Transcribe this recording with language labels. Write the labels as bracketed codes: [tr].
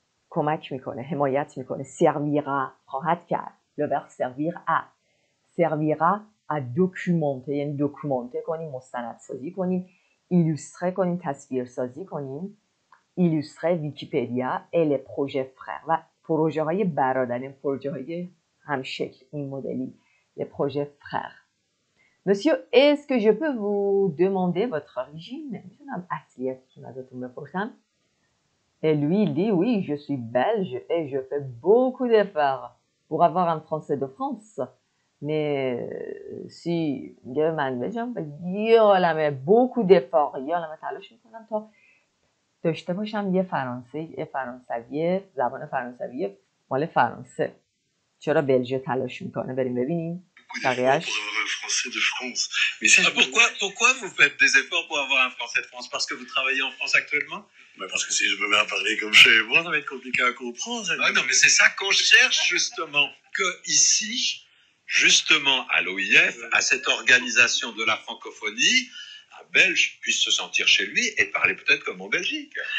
[fa] کمک میکنه حمایت میکنه servira خواهد کرد [fr] le verbe servir à servira à documenter [fa] یعنی دکومانته کنیم مستندسازی کنیم ایلوستره کنیم تصویرسازی کنیم illustrer ویکیپدیا [fr] et les projets frères [fa] و پروژه های برادرین پروژه های همشکل این مدلی [fr] les projets frères. Monsieur, est-ce que je peux vous demander votre origine? [fa] میتونم اصلیتتون ازتون بپرسم؟ [fr] Et lui, il dit, oui, je suis belge et je fais beaucoup d'efforts pour avoir un français de France. Mais si [fa] من بجم یه عالمه [fr] beaucoup d'efforts [fa] یه عالمه تلاش میکنم تا داشته باشم یه فرانسوی زبان فرانسوی مال فرانسه. چرا بلژه تلاش میکنه؟ بریم ببینیم. بقیه‌اش [fr] Français de France. Mais ça, pourquoi vous faites des efforts pour avoir un Français de France? Parce que vous travaillez en France actuellement? Mais parce que si je me mets à parler comme chez moi, ça va être compliqué à comprendre. Ah non, mais c'est ça qu'on cherche justement. Que ici, justement à l'OIF, à cette organisation de la francophonie, un Belge puisse se sentir chez lui et parler peut-être comme en Belgique.